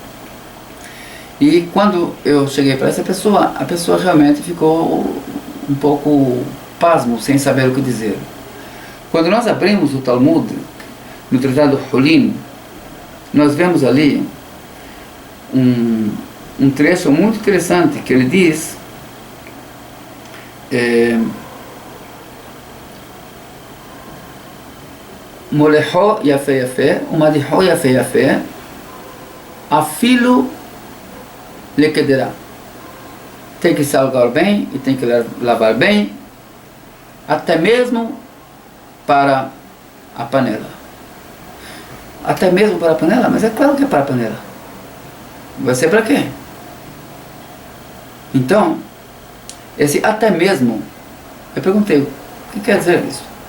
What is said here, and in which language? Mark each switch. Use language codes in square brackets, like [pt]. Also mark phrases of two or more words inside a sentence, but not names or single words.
[pt] E quando eu cheguei para essa pessoa, a pessoa realmente ficou um pouco pasmo, sem saber o que dizer. Quando nós abrimos o Talmud, no Tratado Hulin, nós vemos ali um trecho muito interessante, que ele diz [he] מולחו יפה יפה ומדיחו יפה יפה אפילו לקדירה. [pt] Tem que salgar bem e tem que lavar bem, até mesmo para a panela. Até mesmo para a panela? Mas é claro que é para a panela. Vai ser para quê? Então, esse até mesmo, eu perguntei, o que quer dizer isso?